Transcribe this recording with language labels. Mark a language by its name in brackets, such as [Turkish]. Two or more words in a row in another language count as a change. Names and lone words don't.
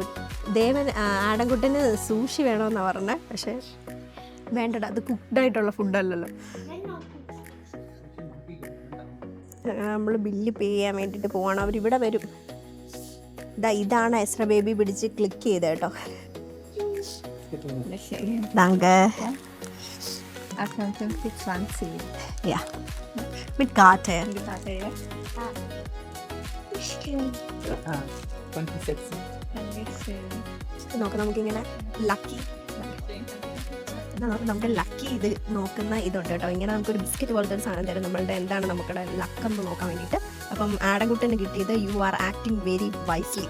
[Malayalam] ദേവൻ ആടൻകുട്ടന് സൂഷി വേണമെന്നാണ് പറഞ്ഞത്. പക്ഷേ വേണ്ടടാ, അത് കുക്ക്ഡായിട്ടുള്ള ഫുഡല്ലല്ലോ. നമ്മൾ [English] bill pay [Malayalam] ചെയ്യാൻ വേണ്ടിയിട്ട് പോവാണ്. അവരിവിടെ വരും. ഇതാണ് എസ്ട്ര ബേബി പിടിച്ച് ക്ലിക്ക് ചെയ്ത് കേട്ടോ. [German] Danke. 28,20. Ja. Mit Karte. Die Karte, ja? 26. [Malayalam] നോക്കാം. നമുക്കിങ്ങനെ നമുക്ക് ലക്കി ഇത് നോക്കുന്ന ഇതുണ്ട് കേട്ടോ. ഇങ്ങനെ നമുക്കൊരു ബിസ്ക്കറ്റ് പോലത്തെ ഒരു സാധനം തരും. നമ്മളുടെ എന്താണ് നമുക്കുടെ ലക്കെന്ന് നോക്കാൻ വേണ്ടിയിട്ട്. അപ്പം ആടൻകുട്ടന് കിട്ടിയത് [English] you are acting very wisely.